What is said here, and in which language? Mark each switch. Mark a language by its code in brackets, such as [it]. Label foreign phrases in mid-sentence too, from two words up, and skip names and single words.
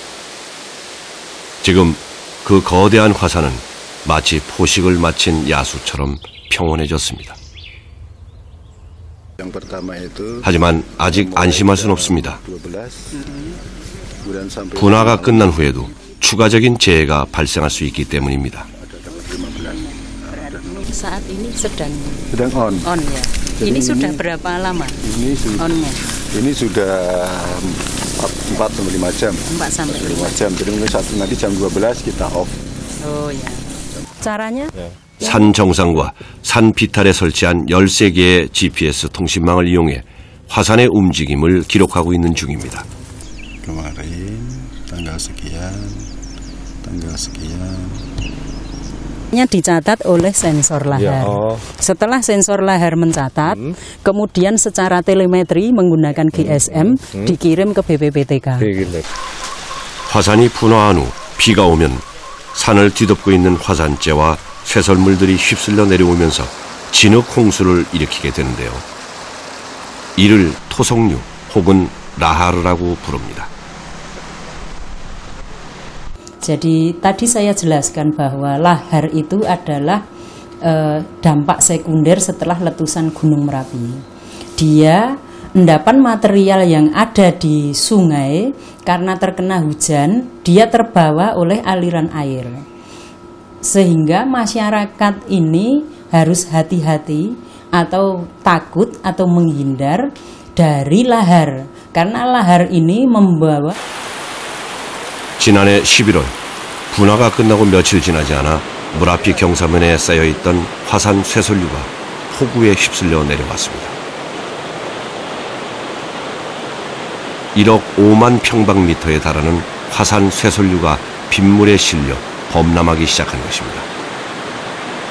[ko] 지금 그 거대한 화산은 마치 포식을 마친 야수처럼 평온해졌습니다. 하지만 아직 안심할 순 없습니다. 분화가 끝난 후에도 추가적인 재해가 발생할 수 있기 때문입니다. [id] Saat ini sedang on ya. Ini sudah berapa lama? Onnya? Ini sudah 4-5 jam. 4 sampai 5 jam. Jadi nanti jam 12 kita off. Oh ya. Caranya? [ko] 산 정상과 산 비탈에 설치한 13개의 GPS 통신망을 이용해 화산의 움직임을 기록하고 있는 중입니다. [id] Kemarin tanggal sekian. Dicatat oleh sensor lahar. Setelah sensor lahar mencatat, kemudian secara telemetri menggunakan GSM dikirim ke BPPTK. [ko] 화산이 분화한 후 비가 오면 산을 뒤덮고 있는 화산재와 쇠설물들이 휩쓸려 내려오면서 진흙 홍수를 일으키게 되는데요. 이를 토속류 혹은 라하르라고 부릅니다. [id] Jadi tadi saya jelaskan bahwa lahar itu adalah dampak sekunder setelah letusan Gunung Merapi. Dia endapan material yang ada di sungai karena terkena hujan, dia terbawa oleh aliran air. Sehingga masyarakat ini harus hati-hati atau takut atau menghindar dari lahar. Karena lahar ini membawa [ko] 지난해 11월 분화가 끝나고 며칠 지나지 않아 무라피 경사면에 쌓여있던 화산 쇠설류가 폭우에 휩쓸려 내려왔습니다. 1억 5만 평방미터에 달하는 화산 쇠설류가 빗물에 실려 범람하기 시작한 것입니다.